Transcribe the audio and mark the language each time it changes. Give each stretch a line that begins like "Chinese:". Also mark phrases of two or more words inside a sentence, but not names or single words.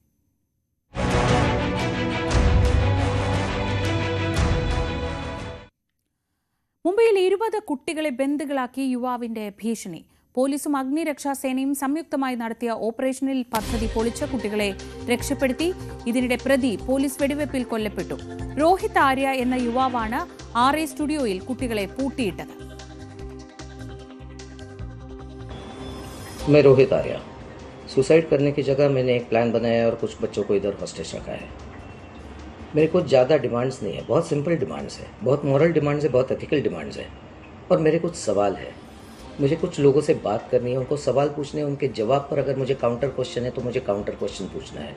Malayalam: മുംബൈയിൽ 20 കുട്ടികളെ ബന്ദികളാക്കി യുവാവിന്റെ ഭീഷണി. പോലീസും അഗ്നിരക്ഷാസേനയും സംയുക്തമായി നടത്തിയ ഓപ്പറേഷനിൽ പദ്ധതി പൊളിച്ച് കുട്ടികളെ രക്ഷപ്പെടുത്തി. ഇതിനിടെ പ്രതി പോലീസ് വെടിവെപ്പിൽ കൊല്ലപ്പെട്ടു. രോഹിത് ആര്യ എന്ന യുവാവാണ് RA സ്റ്റുഡിയോയിൽ കുട്ടികളെ പൂട്ടിയിട്ടത്.
Hindi: मैं रोहित आर्या। सुसाइड करने की जगह मैंने एक प्लान बनाया और कुछ बच्चों को इधर हॉस्टेज रखा है। मेरे कुछ ज़्यादा डिमांड्स नहीं है, बहुत
English: simple demands
Hindi: है, बहुत
English: moral demands
Hindi: है, बहुत
English: ethical demands
Hindi: है। और मेरे कुछ सवाल है, मुझे कुछ लोगों से बात करनी है, उनको सवाल पूछने हैं, उनके जवाब पर अगर मुझे
English: counter question
Hindi: है तो मुझे
English: counter question
Hindi: पूछना है।